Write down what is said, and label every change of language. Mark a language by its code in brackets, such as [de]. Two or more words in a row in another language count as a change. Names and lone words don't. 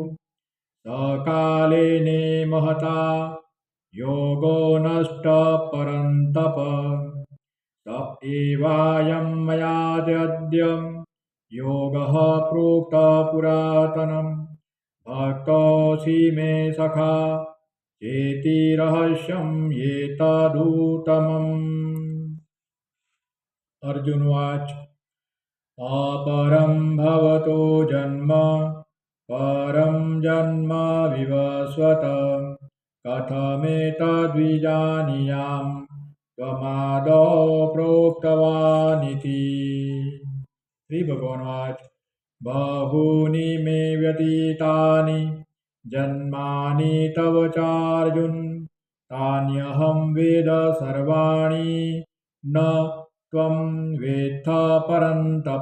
[sa] સકાલેને મહતા યોગો નષ્ટ પરંતપ સ એવાયં મયાદ્ય યોગઃ પ્રોક્ત પુરાતનમ ભક્તોસી મે સખા ચેતિ રહસ્યમ એતદુત્તમम्. અર્જુનવાચ अपरं भवतो जन्म परं जन्म विवस्वत कथमेतद्विजानीयां त्वमादौ प्रोक्तवानिति. श्री भगवानवाच बहूनि मे व्यतीतानि जन्मानि तव चार्जुन तान्यहं वेद सर्वाणि न त्वं वेत्थ परन्तप.